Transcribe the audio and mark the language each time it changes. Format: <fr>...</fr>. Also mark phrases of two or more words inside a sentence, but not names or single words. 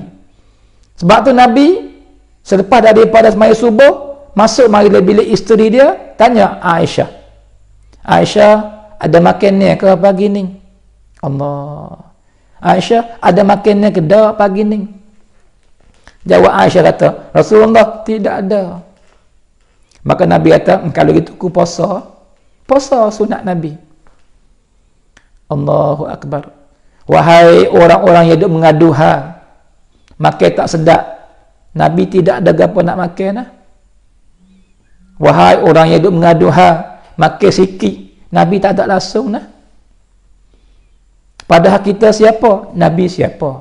<ms>Sebab tu Nabi selepas daripada sembahyang subuh masuk mari bilik isteri dia, tanya Aisyah, Aisyah, ada makan ni ke pagi ni? Allah. Aisyah, ada makan ni ke dah pagi ni? Jawab Aisyah kata, Rasulullah, tidak ada. Maka Nabi kata, kalau gitu ku puasa. Puasa sunat Nabi.</ms> <ar>الله أكبر.</ar> <ms>Wahai orang-orang yang duk mengadu hal, makan tak sedap, Nabi tidak ada apa nak makan lah. Wahai orang yang duk mengadu hal, makan sikit, Nabi tak ada langsung lah. Padahal kita siapa? Nabi siapa?</ms>